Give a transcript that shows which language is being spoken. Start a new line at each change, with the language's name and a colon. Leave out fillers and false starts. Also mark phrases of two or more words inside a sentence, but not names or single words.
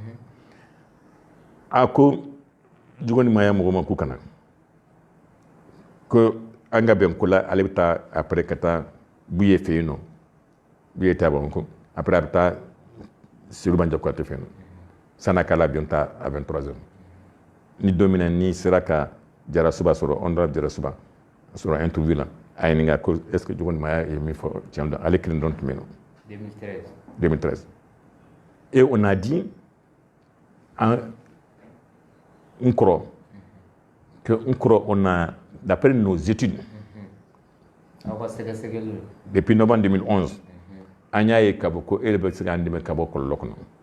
Bambara: a ko jugo ni maya mɔgɔ ma k'u kana ko an ka bɛn ko la ale bɛ taa après ka taa Buye fɛ yen nɔ Buye t'a Bamako après a bɛ taa Sirobanja Kuyate fɛ yen nɔ san'a k'a l'avion ta à 23h ni don min na ni sera ka Jarasuba sɔrɔ honorable Jarasuba sɔrɔ interview la a ɲininka ko
French: est ce que
Bambara: jugo ni maya ye min fɔ tiɲɛ don ale kelen dɔrɔn tun bɛ yen nɔ 2013
French: et on a dit on a, d'après nos études, depuis novembre 2011, on a eu Kaboko et le Bétsigan de Kaboko Lokno.